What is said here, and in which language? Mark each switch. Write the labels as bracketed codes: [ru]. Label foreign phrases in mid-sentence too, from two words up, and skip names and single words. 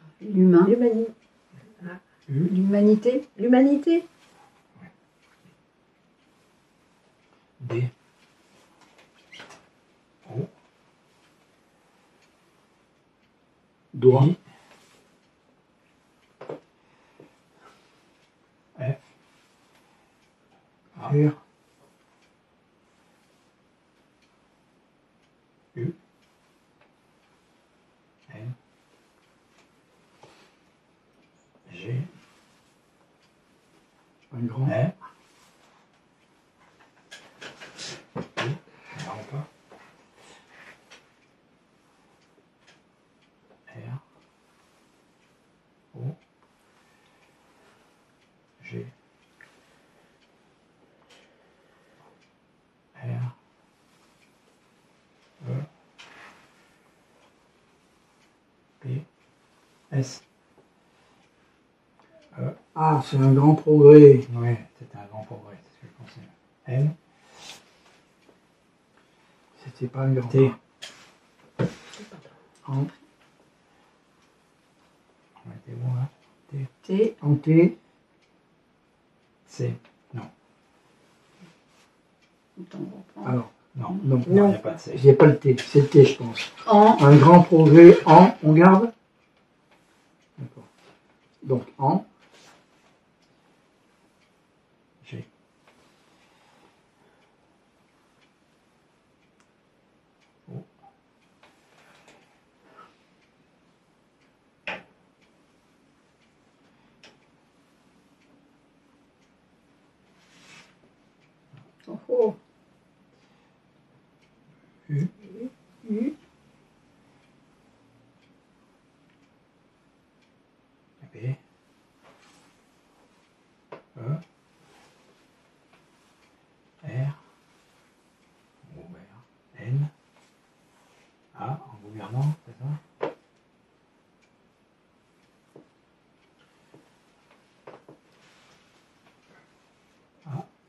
[fr] L'humain. L'humanité. L'humanité. L'humanité. D. O. Doigt. I. F. A. R. U. N. G. Un grand. R. I. Non pas. R. O. G. R. E. P. S. E. Ah, c'est un grand progrès. Oui, c'était un grand progrès, c'est ce que je pensais. N. C'était pas un grand T. pas. En, On était bon là. T. T. en T. C. Non. Attends, on reprend. Alors, Non. non. Il n'y a pas de C. Il n'y a pas le T. C'est le T, je pense. En. Un grand progrès en. On garde. D'accord. Donc, en. G. O. Oh, oh. U. U. B. E. R. Ouvert. N. A en gouvernant, c'est ça? A.